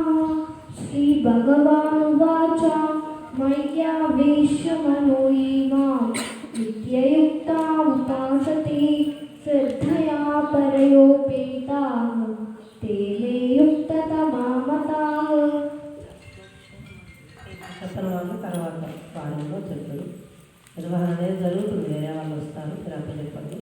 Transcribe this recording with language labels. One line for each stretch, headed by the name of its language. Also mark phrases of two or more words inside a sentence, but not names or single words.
Sanskrit: श्रीभगवानुवाच मय्यावेश्य मनो ये मां नित्ययुक्ता उपासते श्रद्धया परयोपेताः ते मे युक्ततमा मताः।
Telugu: చెప్పని వాళ్ళు తర్వాత వారంలో చెప్పారు నిర్వహణ అనేది జరుగుతుంది. వేరే వాళ్ళు వస్తారు మీరు అప్పుడు చెప్పండి.